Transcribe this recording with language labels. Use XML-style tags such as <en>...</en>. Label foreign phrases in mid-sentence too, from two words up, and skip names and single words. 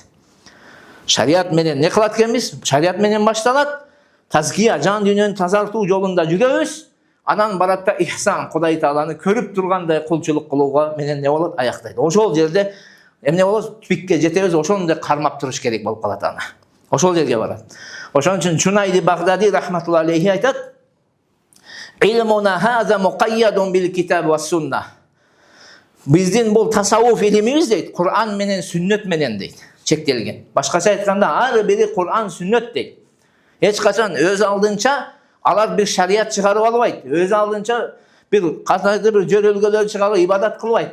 <ky>Шариат менен не кылат экенбиз? Шариат менен башталат, тазгия, жан дүйнөнү тазартуу жолунда жүрөбүз, анан барат да ихсан, Кудай Тааланы көрүп тургандай кулчулук кылууга менен не болот? Аяктайт. Ошол жерде эмне болот? Түпкө жетебиз, ошондой кармап туруш керек болуп калат аны. Ошол жерге барат. Ошон үчүн Чунайди Багдади</ky> <ar>رحمة الله عليه</ar> <ky>айтат:</ky> <ar>"علمنا هذا مقيد بالكتاب والسنة."</ar> <ky>Биздин бул тасаввуф илимибиз дейт, Кур'ан менен сүннөт менен дейт, чектелген. Башкача айтканда, ар бири Кур'ан, сүннөт дейт. Эч качан өз алдынча алар бир шарият чыгарып албайт. Өз алдынча бир катарды бир жөрөлгөлөр чыгарып ибадат кылбайт.</ky>